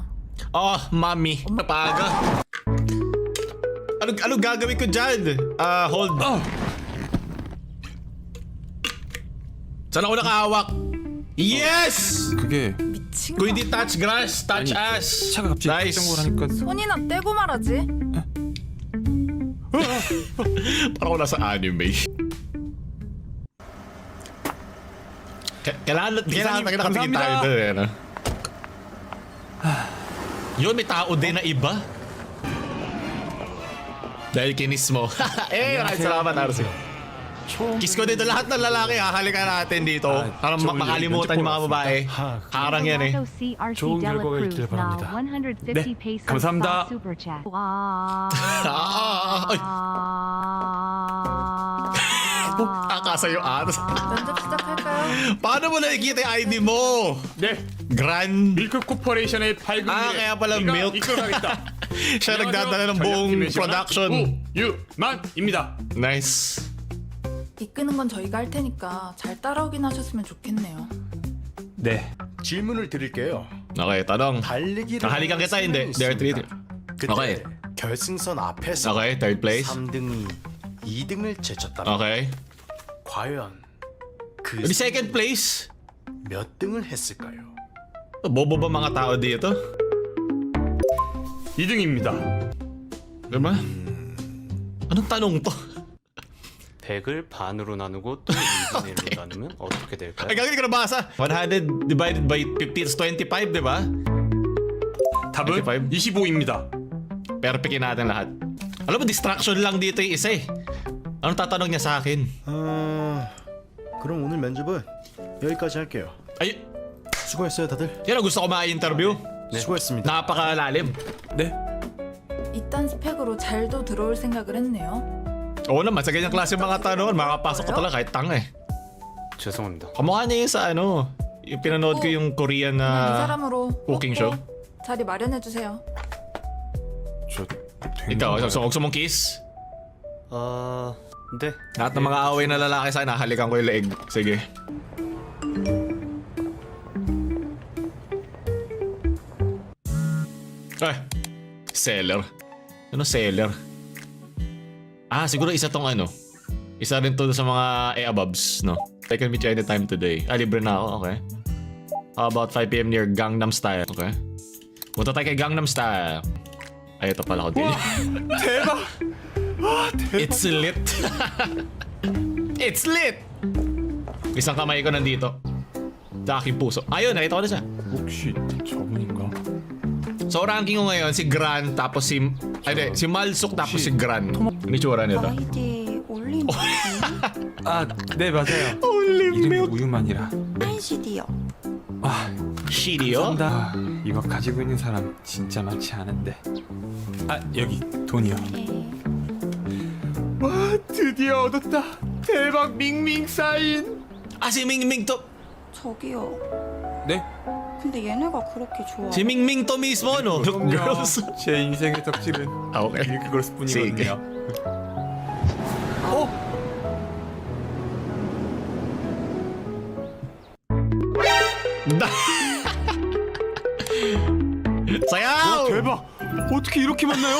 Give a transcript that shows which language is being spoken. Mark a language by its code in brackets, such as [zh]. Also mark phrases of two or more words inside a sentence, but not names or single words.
[tl] Oh, mami. Napaga. Ano gagawin ko dyan? Hold. Saan ako nakahawak? [en] Yes! [ko] 그게 미친 거. [tl] Kung hindi [en] touch grass, touch [ko] 아니, [en] ass. [ko] 차가 갑자기 Nice. 급정거를 하니까 손이나 떼고 말하지. [tl] Parang ako nasa anime. Kailangan nakatingin [ko] 감사합니다. [tl] tayo doon eh, no? Yun, may tao din na iba. Dahil kinis mo. Maraming salamat, Arsi. Kiss ko dito lahat ng lalaki, hahalikan natin dito. Para makalimutan yung mga babae. Harang yan eh. [ko] 좋은 결과가 있길 바랍니다. 네, 감사합니다. [tl] Ay, akasa yung atas. [ko] 면접 시작할까요? [tl] Paano mo nakikita yung ID mo? [ko] 네, Grand. 밀크 코퍼레이션의 밝은 [tl] Kaya pala milk. [ko] 이끌어가겠다. [tl] Siya nagdadala ng buong production. [ko] 우유만입니다. Nice. 이끄는 건 저희가 할 테니까 잘 따라오긴 하셨으면 좋겠네요. 네, 질문을 드릴게요. [tl] Okay, tanong. [ko] 달리기를 [tl] Halikan kita, hindi. [en] There are three. [ko] 그때 Okay. 결승선 앞에서 [en] Okay, third place. [ko] 3등이 2등을 제쳤다면 Okay. 과연 그 [en] Di second place. [ko] 몇 등을 했을까요? [tl] Bobo ba mga tao dito? [ko] 2등입니다. [tl] Diba? Anong tanong to? [ko] 100을 반으로 나누고 또 2분의 1로 나누면 어떻게 될까요? [tl] Ay, gagawin ko nabasa. [en] 100 divided by 50 is 25, [tl] di ba? [ko] 답은 25입니다. [tl] Perfectin natin lahat. Alam mo, distraction lang dito yung isa eh. Anong tatanong niya sa akin? [ko] 그럼 오늘 면접은 여기까지 할게요. [tl] Ay, [ko] 수고했어요 다들. [tl] yan ang gusto ko ma-interview. [ko] 수고했습니다. [tl] Napakalalim. [ko] 네, 이딴 스펙으로 잘도 들어올 생각을 했네요. [tl] Oo naman, sa ganyang klase mga tanong, makapasok ko talaga kahit tanga eh. [ko] 죄송합니다. [tl] Kamukha niya yung sa ano, yung pinanood ko yung Korean [ko] 이 [tl] na [ko] 사람으로 [en] cooking show. [ko] 자리 마련해 주세요. 저 [tl] Ikaw, gusto mong kiss? [ko] 네. [tl] Lahat ng mga away na lalaki sa akin, halikan ko yung leeg. Sige. Ay, seller. Ano seller? Ah, siguro isa tong ano. Isa rin to sa mga abobs, no? [en] I can meet you anytime today. [tl] Ah, libre na ako, okay. [en] How about 5 PM near Gangnam Style, okay? [tl] Punta tayo kay Gangnam Style. Ay, ito pala ko din. [ko] 대박. [en] It's lit. It's lit! [tl] Isang kamay ko nandito. Sa aking puso. Ayun, nakita ko na siya. [ko] 혹시 저분인가? [tl] So, ranking ko ngayon, si Gran, tapos si... Ay, di, si Malsuk, tapos si Gran. Ano yung tsura nito? [ko] 아이디 올림 아, 네 맞아요. [en] Holy [ko] 이름이 우유만이라. NCD요. 아, [tl] Shitio? [ko] 감사합니다. 이거 가지고 있는 사람 진짜 많지 않은데. 아, 여기 돈이요. 와, 드디어 얻었다. 대박 밍밍 사인. Ah, si Mingming to. 저기요. 네? 근데 얘네가 그렇게 좋아. [tl] Si Mingming to mismo, no? Girls. [ko] 제 인생의 덕질은 아, okay. 밀크걸스 뿐이거든요. [tl] Sayaw! [ko] 대박! 어떻게 이렇게 만나요?